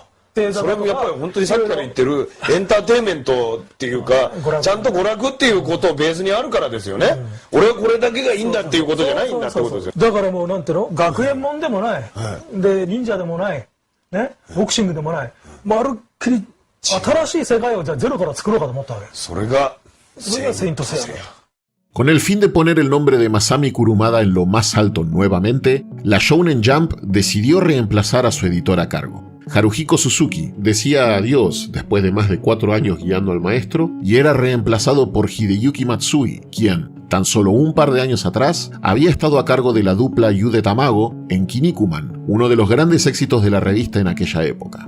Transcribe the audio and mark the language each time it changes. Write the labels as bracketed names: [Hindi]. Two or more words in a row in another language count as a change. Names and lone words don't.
[Japanese] それもやっぱり本当にさっきから言ってるエンターテインメントっていうか、ちゃんと娯楽っていうことをベースにあるからですよね。俺はこれだけがいいんだっていうことじゃないんだってことですよ。だからもうなんていうの、学園もんでもない、で忍者でもない、ね、ボクシングでもない、まるっきり新しい世界をじゃあゼロから作ろうかと思ったわけ。それがセイントセイヤ。 [Spanish] Con el fin de poner el nombre de Masami Kurumada en lo más alto nuevamente, la Shounen Jump decidió reemplazar a su editor a cargo. Haruhiko Suzuki decía adiós después de más de 4 años guiando al maestro y era reemplazado por Hideyuki Matsui, quien, tan solo un par de años atrás, había estado a cargo de la dupla Yude Tamago en Kinnikuman, uno de los grandes éxitos de la revista en aquella época.